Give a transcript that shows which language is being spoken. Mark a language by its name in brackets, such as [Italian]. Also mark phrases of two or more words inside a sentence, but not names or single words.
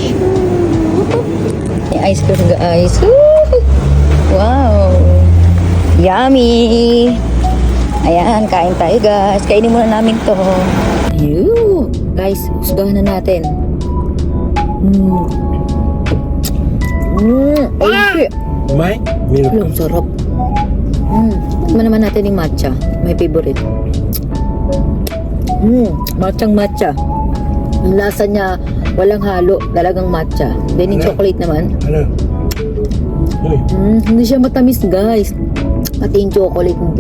[Filipino] May ice cream guys. Wow. Yummy. Ayan, kain tayo guys. Kainin muna namin to. Guys, sugahan na natin. Ay, [Japanese] うまいミルク。 [Filipino] ang sarap. Tikman naman natin yung matcha. [English] My favorite. [Filipino] Matchang matcha. Ang lasa niya, walang halo. Talagang matcha. Then yung chocolate naman. [Japanese] あら。 [Filipino] Hindi siya matamis guys. Pati yung chocolate hindi.